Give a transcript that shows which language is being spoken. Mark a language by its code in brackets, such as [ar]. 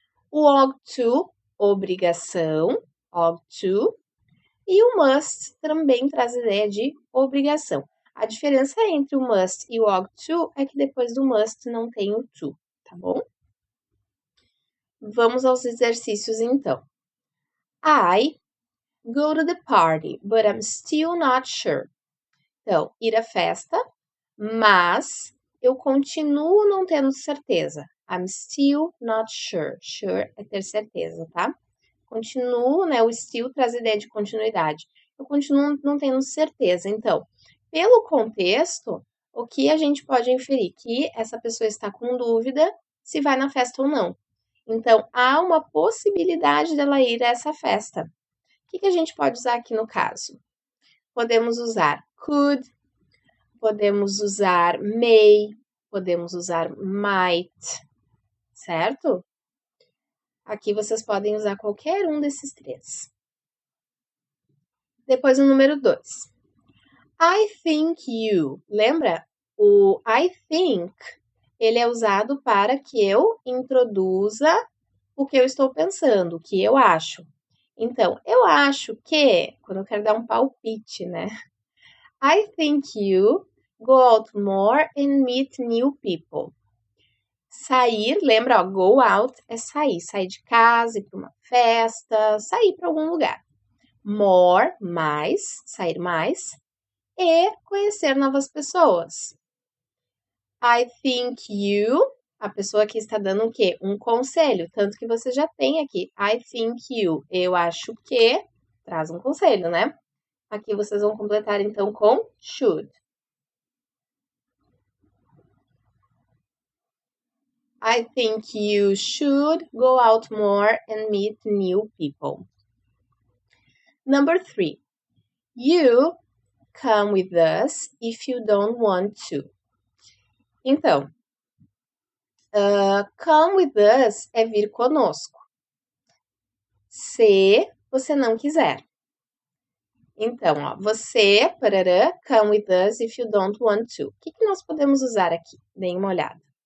[pt] O ought to, obrigação, ought to. E o must também traz a ideia de obrigação. A diferença entre o must e o ought to é que depois do must não tem o to, tá bom? Vamos aos exercícios então. [en] I go to the party, but I'm still not sure. [pt] Então, ir à festa, mas eu continuo não tendo certeza. [en] I'm still not sure. [pt] Sure é ter certeza, tá? Continuo, né? O still traz a ideia de continuidade. Eu continuo não tendo certeza. Então, pelo contexto, o que a gente pode inferir? Que essa pessoa está com dúvida se vai na festa ou não. Então, há uma possibilidade dela ir a essa festa. O que a gente pode usar aqui no caso? Podemos usar could, podemos usar may, podemos usar might, certo? Aqui vocês podem usar qualquer um desses três. Depois o número 2. [en] I think you. [pt] Lembra? O I think, ele é usado para que eu introduza o que eu estou pensando, o que eu acho. Então, eu acho que, quando eu quero dar um palpite, né? [en] I think you go out more and meet new people. [pt] Sair, lembra, ó, go out é sair de casa, ir para uma festa, sair para algum lugar. More, mais, sair mais, e conhecer novas pessoas. [en] I think you, [pt] a pessoa aqui está dando o quê? Um conselho, tanto que você já tem aqui. [en] I think you, [pt] eu acho que, traz um conselho, né? Aqui vocês vão completar então com should. [en] I think you should go out more and meet new people. Number 3. You come with us if you don't want to. [pt] Então, come with us é vir conosco. Se você não quiser. Então, ó, você, parará, [en] come with us if you don't want to. [pt] O que nós podemos usar aqui? Deem uma olhada.